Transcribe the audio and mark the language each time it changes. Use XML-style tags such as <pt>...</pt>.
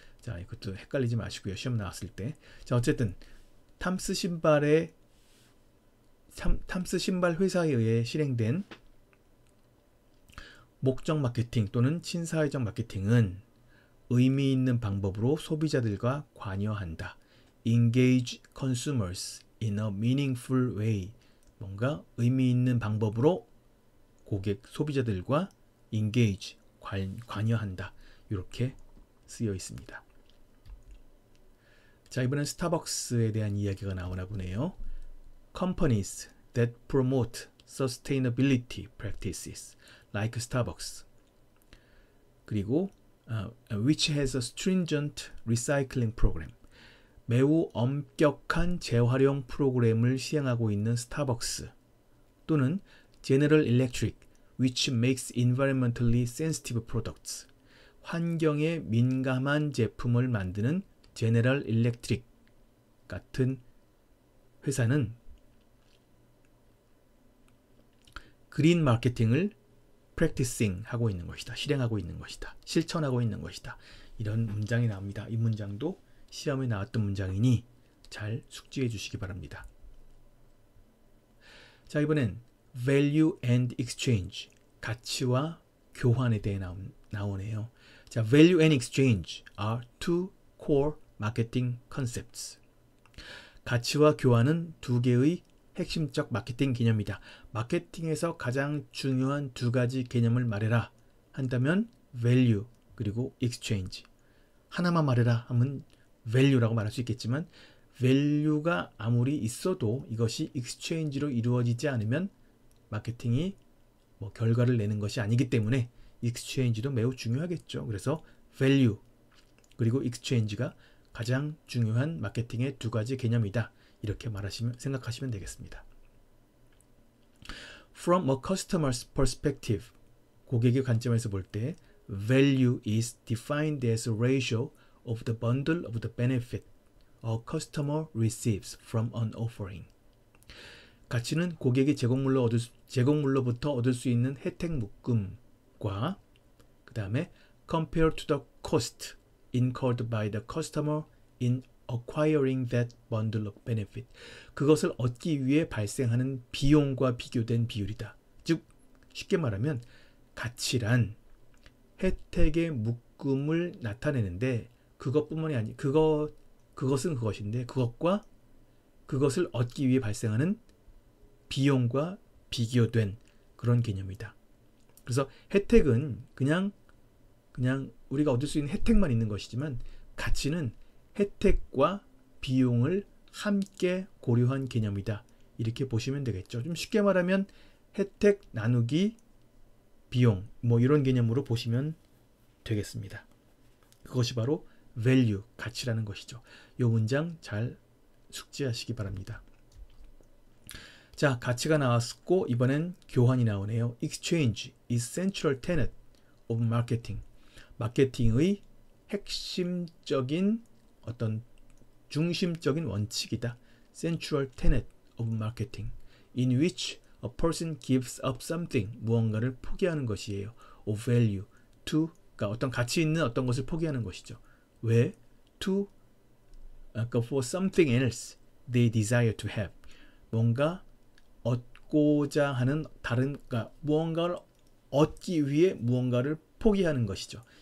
<ko>자, 이것도 헷갈리지 마시고요. 시험 나왔을 때. 자, 어쨌든 탐스 신발 회사에 의해 실행된 목적 마케팅 또는 친사회적 마케팅은 의미 있는 방법으로 소비자들과 관여한다.</ko> <en>Engage consumers in a meaningful way.</en> <ko>뭔가 의미 있는 방법으로 소비자들과 engage, 관여한다. 이렇게 쓰여 있습니다. 자, 이번엔 스타벅스에 대한 이야기가 나오나 보네요.</ko> <en>Companies that promote sustainability practices like Starbucks.</en> <ko>그리고</ko> <en>which has a stringent recycling program.</en> <ko>매우 엄격한 재활용 프로그램을 시행하고 있는 스타벅스 또는 General Electric,</ko> <en>which makes environmentally sensitive products.</en> <ko>환경에 민감한 제품을 만드는 제네럴 일렉트릭 같은 회사는 그린 마케팅을 practicing 하고 있는 것이다. 실행하고 있는 것이다. 실천하고 있는 것이다. 이런 문장이 나옵니다. 이 문장도 시험에 나왔던 문장이니 잘 숙지해 주시기 바랍니다. 자, 이번엔</ko> <en>value and exchange,</en> <ko>가치와 교환에 대해 나오네요.</ko> <en>자, value and exchange are two core marketing concepts.</en> <ko>가치와 교환은 두 개의 핵심적 마케팅 개념이다. 마케팅에서 가장 중요한 두 가지 개념을 말해라 한다면 value 그리고 exchange. 하나만 말해라 하면 value라고 말할 수 있겠지만 value가 아무리 있어도 이것이 exchange로 이루어지지 않으면 마케팅이 결과를 내는 것이 아니기 때문에 exchange도 매우 중요하겠죠. 그래서 value 그리고 exchange가 가장 중요한 마케팅의 두 가지 개념이다. 이렇게 생각하시면 되겠습니다.</ko> <en>From a customer's perspective,</en> <ko>고객의 관점에서 볼 때</ko> <en>value is defined as a ratio of the bundle of the benefit a customer receives from an offering.</en> <ko>가치는 고객이 제공물로부터 얻을 수 있는 혜택 묶음과 그 다음에</ko> <en>compared to the cost incurred by the customer in acquiring that bundle of benefit.</en> <ko>그것을 얻기 위해 발생하는 비용과 비교된 비율이다. 즉 쉽게 말하면 가치란 혜택의 묶음을 나타내는데 그것뿐만이 아니 그것은 그것인데 그것과 그것을 얻기 위해 발생하는 비용과 비교된 그런 개념이다. 그래서 혜택은 그냥 우리가 얻을 수 있는 혜택만 있는 것이지만 가치는 혜택과 비용을 함께 고려한 개념이다. 이렇게 보시면 되겠죠. 좀 쉽게 말하면 혜택 나누기 비용 이런 개념으로 보시면 되겠습니다. 그것이 바로 value, 가치라는 것이죠. 이 문장 잘 숙지하시기 바랍니다. 자, 가치가 나왔고 이번엔 교환이 나오네요.</ko> <en>Exchange is central tenet of marketing.</en> <ko>마케팅의 핵심적인 어떤 중심적인 원칙이다.</ko> <en>Central tenet of marketing, in which a person gives up something,</en> <ko>무언가를 포기하는 것이에요.</ko> <en>of value, to,</en> <ko>그러니까 어떤 가치 있는 어떤 것을 포기하는 것이죠. 왜?</ko> <en>to, for something else they desire to have.</en> <ko>뭔가 얻고자 하는 다른, 그러니까 무언가를 얻기 위해 무언가를 포기하는 것이죠.</ko>